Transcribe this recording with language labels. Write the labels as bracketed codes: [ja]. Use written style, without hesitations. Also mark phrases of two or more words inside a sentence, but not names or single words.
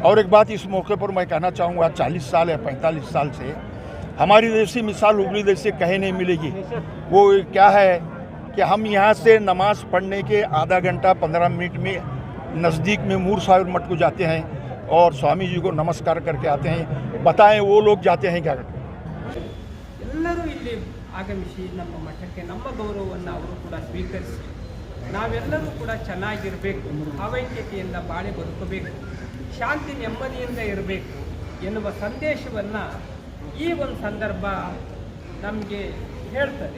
[hi] और एक बात इस मौके पर मैं कहना चाहूँगा, 40 साल या 45 साल से हमारी जैसी मिसाल हुबली देश से कहीं नहीं मिलेगी। वो क्या है कि हम यहाँ से नमाज़ पढ़ने के आधा घंटा 15 मिनट में नज़दीक में मूर साहिब मठ को जाते हैं और स्वामी जी को नमस्कार करके आते हैं। बताएं वो लोग जाते हैं क्या करते? [kn] ಎಲ್ಲರೂ ಇಲ್ಲಿ ಆಗಮಿಸಿ ನಮ್ಮ ಮಠಕ್ಕೆ ನಮ್ಮ ಗೌರವವನ್ನು ಅವರು ಕೂಡ ಸ್ವೀಕರಿಸಿ ನಾವೆಲ್ಲರೂ ಕೂಡ ಚೆನ್ನಾಗಿರಬೇಕು, ಭಾವೈಕ್ಯತೆಯಿಂದ ಬಾಳಿ ಬದುಕಬೇಕು, ಶಾಂತಿ ನೆಮ್ಮದಿಯಿಂದ ಇರಬೇಕು ಎನ್ನುವ ಸಂದೇಶವನ್ನು ಈ ಒಂದು ಸಂದರ್ಭ ನಮಗೆ ಹೇಳ್ತದೆ.